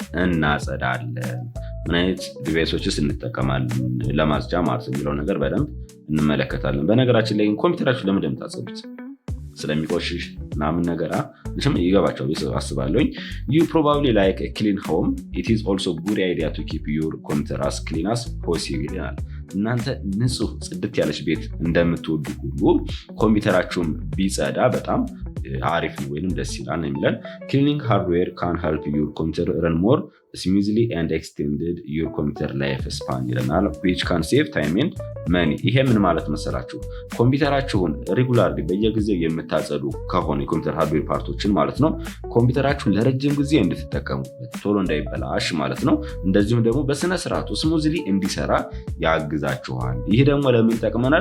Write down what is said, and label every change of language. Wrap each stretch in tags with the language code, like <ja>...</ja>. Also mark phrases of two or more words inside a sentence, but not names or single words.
<am>እናጸዳለን፣ ምን አይነት ዲቫይሶችስ እንጠቀማለን ለማጽጃ ማለት የሚለው ነገር በደንብ እንመለከታለን። በነገራችን ላይ ኮምፒውተራችሁ ለምን እንደምታጸዱት ስለሚቆሽሽ ምናምን ነገር ይገባቸው አስባለሁኝ።</am> <en>you probably like a clean home. it is also good idea to keep your computer as clean as possible ይላል።</en> <am>እናንተ ንጹህ ጽድት ያለች ቤት እንደምትወዱ ሁሉ ኮምፒውተራችሁም ቢጸዳ በጣም አሪፍ ነው ወይንም ደስ ይላል የሚለን።</am> <en>cleaning hardware can help your computer run more smoothly and extended your computer life span ይለናል, which can save time and money።</en> <am>ይሄ ምን ማለት መሰላችሁ? ኮምፒውተራችሁን ሬጉላርሊ በየጊዜው የምታጸዱ ከሆነ የኮምፒውተር</am> <en>hardware parts</en> <am>ማለት ነው ኮምፒውተራችሁን ለረጅም ጊዜ እንድትጠቀሙበት ቶሎ እንዳይበላሽ ማለት ነው። እንደዚሁም ደግሞ በስነ ስርዓቱ ስሙዝሊ እንዲሰራ ያግዛችኋል። ይሄ ደግሞ ለምን ይጠቅመናል?</am>